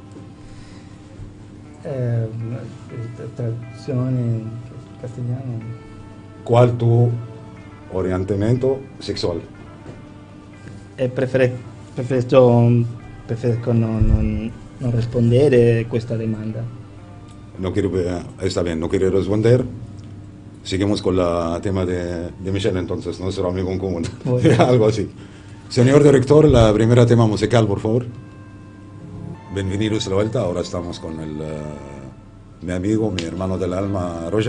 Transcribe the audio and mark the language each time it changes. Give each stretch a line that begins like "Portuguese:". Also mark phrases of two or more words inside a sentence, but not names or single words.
Italian: Traduzione in castigliano. Qual è il tuo orientamento sessuale? Preferisco non rispondere a questa domanda.
Spanish: Está bien, no quiere responder. Seguimos con el tema de Michelle, entonces, nuestro amigo en común. Bueno. Algo así. Señor director, la primera tema musical, por favor. Bienvenidos de vuelta. Ahora estamos con mi amigo, mi hermano del alma, Roger.